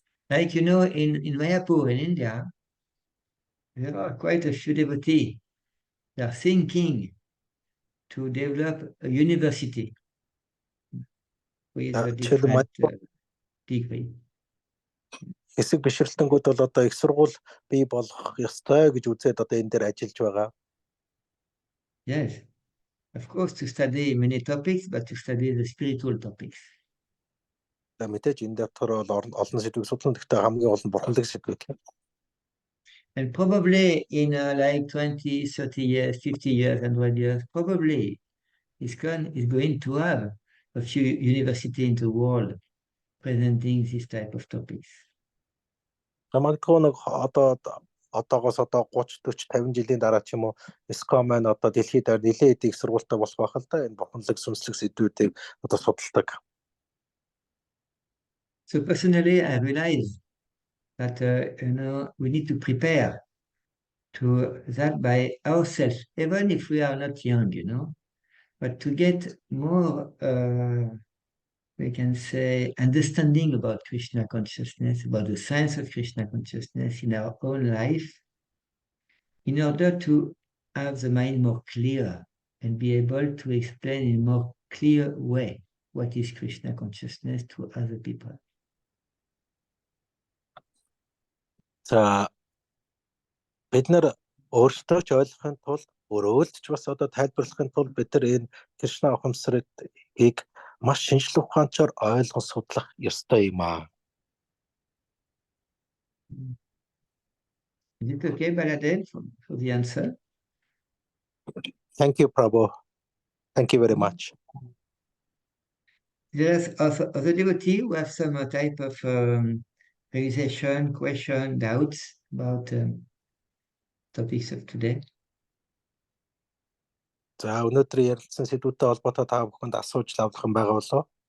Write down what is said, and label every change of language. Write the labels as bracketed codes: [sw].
[en] Like in Mayapur in India, there are quite a few devotees. They are thinking to develop a university with a different degree. [mn] Хэсэг бишрэлтэнгүүд бол одоо их сургууль бий болох ёстой гэж үзээд одоо энэ дээр ажиллаж байгаа. [en] Yes, of course, to study many topics, but to study the spiritual topics. [mn] Мэдээж энэ дотор бол олон сэдвийг судлах гэхдээ хамгийн гол нь бурханлаг сэдвүүд. [en] And probably in like 20, 30 years, 50 years, 100 years, probably ISKCON is going to have a few universities in the world presenting this type of topics. [mn] Магадгүй нэг одоогоос одоо 30, 40, 50 жилийн дараа ч юм уу ISKCON маань одоо дэлхийд нэлээд их сургуультай болох байх л да энэ бурханлаг сүнслэг сэдвүүдийг одоо судалдаг. [en] So personally, I realize that we need to prepare to that by ourselves, even if we are not young, but to get more, we can say, understanding about Krishna consciousness, about the science of Krishna consciousness in our own life, in order to have the mind more clear and be able to explain in a more clear way what is Krishna consciousness to other people. [mn] За бид нар өөрсдөө ч ойлгохын тулд өөрөөлд ч бас одоо тайлбарлахын тулд бид нар энэ Кришна ухамсарыг маш шинжлэх ухаанчаар ойлгон судлах ёстой юм аа. [en] Is it okay, Baladev, for the answer? Thank you, Prabhu. Thank you very much. There's also other devotee who have some type of realization, question, doubts about topics of today. [mn] За өнөөдөр ярилцсан сэдвүүтэй холбоотой та бүхэнд асууж лавлах юм байгаа болов уу?